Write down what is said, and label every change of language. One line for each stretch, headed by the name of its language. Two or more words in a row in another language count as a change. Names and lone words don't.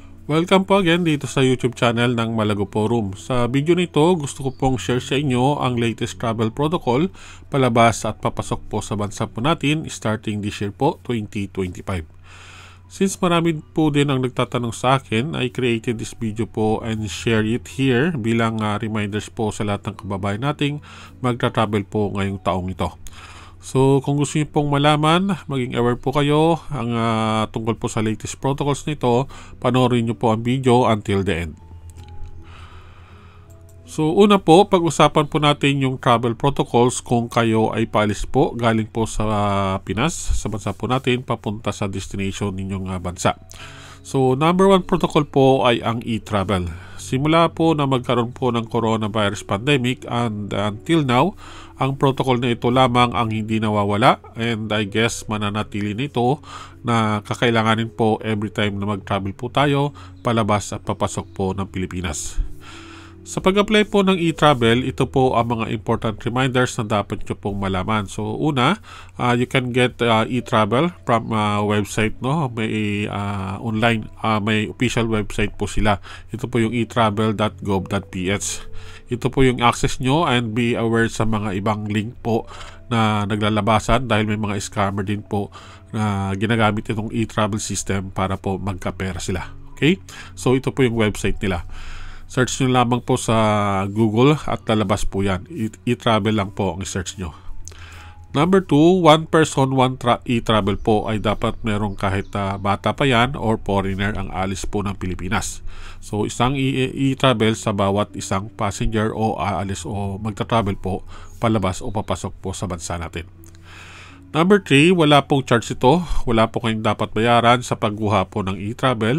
Filipino: Welcome po again dito sa YouTube channel ng Malago Forum. Sa video nito, gusto ko pong share sa inyo ang latest
English: travel protocol
Filipino: palabas at papasok po sa bansa po natin
English: starting this year
Filipino: po, 2025. Since marami po din ang nagtatanong sa akin,
English: I created this video
Filipino: po
English: and share it here
Filipino: bilang reminders po sa lahat ng kababayan nating magta-travel po ngayong taong ito. So kung gusto niyo pong malaman, maging aware po kayo ang tungkol po sa
English: latest protocols
Filipino: nito, panoorin niyo po ang video until the end. So una po, pag-usapan po natin yung
English: travel protocols
Filipino: kung kayo ay paalis po galing po sa Pinas, sa bansa po natin, papunta sa destination ninyong bansa. So
English: number one protocol
Filipino: po ay ang e-travel. Simula po na magkaroon po ng
English: coronavirus pandemic and until now,
Filipino: ang protocol na ito lamang ang hindi nawawala,
English: and I guess
Filipino: mananatili nito na kakailanganin po every time na mag-travel po tayo palabas at papasok po ng Pilipinas. Sa pag-apply po ng e-travel, ito po ang mga
English: important reminders
Filipino: na dapat nyo pong malaman. So una,
English: you can get e-travel from website,
Filipino: no? May online, may
English: official website
Filipino: po sila. Ito po yung etravel.gov.ph. Ito po yung access nyo,
English: and be aware
Filipino: sa mga ibang link po na naglalabasan dahil may mga scammer din po na ginagamit itong
English: e-travel system
Filipino: para po magkapera sila. Okay? So ito po yung website nila. Search nyo lamang po sa Google at lalabas po yan. E-travel lang po ang search nyo.
English: Number 2, one person, one e-travel
Filipino: po ay dapat merong kahit bata pa yan or foreigner ang alis po ng Pilipinas. So isang e-travel sa bawat isang passenger o aalis o magta-travel po palabas o papasok po sa bansa natin. Number 3, wala pong charge ito. Wala po kayong dapat bayaran sa pagkuha po ng e-travel.